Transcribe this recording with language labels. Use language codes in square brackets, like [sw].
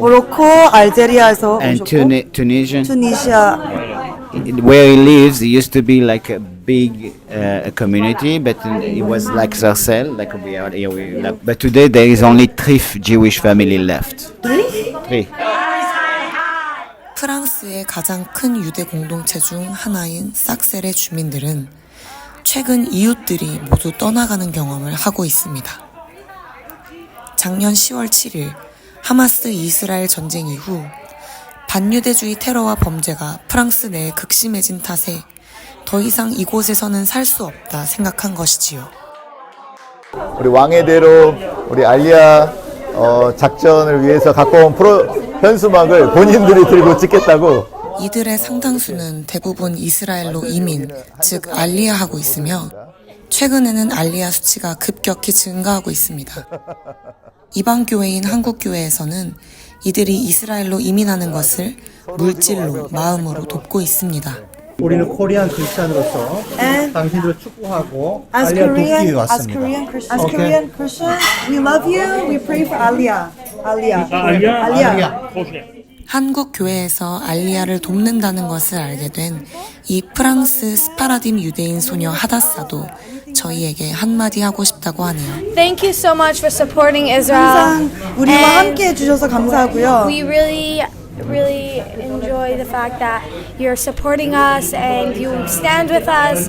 [ko] 모로코, 알제리아에서 [en] and [ko] 오셨고 [en] Tunisian. [ko] 투니시아. [en] Where he lives, it used to be like a big community, but it was like Sarcelles, like we are here. But today there is only 3 Jewish family left. 3. [ko] 프랑스의 가장 큰 유대 공동체 중 하나인 삭셀의 주민들은 최근 이웃들이 모두 떠나가는 경험을 하고 있습니다. 작년 10월 7일 하마스 이스라엘 전쟁 이후 반유대주의 테러와 범죄가 프랑스 내에 극심해진 탓에 더 이상 이곳에서는 살 수 없다 생각한 것이지요. 우리 왕의 대로 우리 알리아 작전을 위해서 갖고 온 현수막을 본인들이 들고 찍겠다고. 이들의 상당수는 대부분 이스라엘로 이민, 즉 알리아하고 있으며 최근에는 알리아 수치가 급격히 증가하고 있습니다. 이방 교회인 한국교회에서는 이들이 이스라엘로 이민하는 것을 물질로, 마음으로 돕고 있습니다. 우리는 코리안 크리스찬으로서 당신들을 축복하고 [en] As [ko] 알리아 돕기 위해 [en] Korean, [ko] 왔습니다. [en] as Korean Christian, we love you. We pray for Aliyah. Aliyah. [ko] 한국 교회에서 알리아를 돕는다는 것을 알게 된 이 프랑스 스파라딤 유대인 소녀 하다사도 저희에게 한마디 하고 싶다고 하네요. [en] Thank you so much for supporting Israel. [ko] 항상 우리와 함께 해주셔서 감사하고요. [en] We really enjoy the fact that you're supporting us and you stand with us.